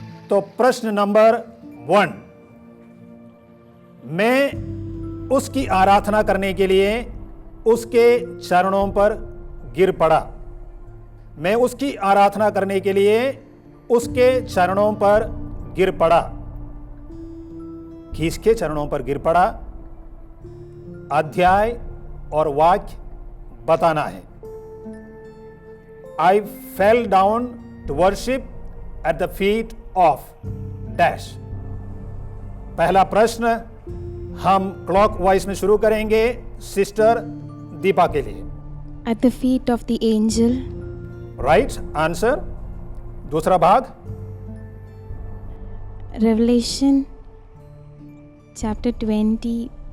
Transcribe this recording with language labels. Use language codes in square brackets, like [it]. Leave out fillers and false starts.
[hi] तो प्रश्न नंबर 1, मैं उसकी आराधना करने के लिए उसके चरणों पर गिर पड़ा। मैं उसकी आराधना करने के लिए उसके चरणों पर गिर पड़ा। किसके चरणों पर गिर पड़ा? अध्याय और वाक्य बताना है। [en] I fell down to worship at the feet of dash। [hi] पहला प्रश्न हम क्लॉकवाइज में शुरू करेंगे सिस्टर दीपा के लिए। [en] At the feet of the angel, [hi] right answer. दूसरा भाग [en] Revelation chapter 21,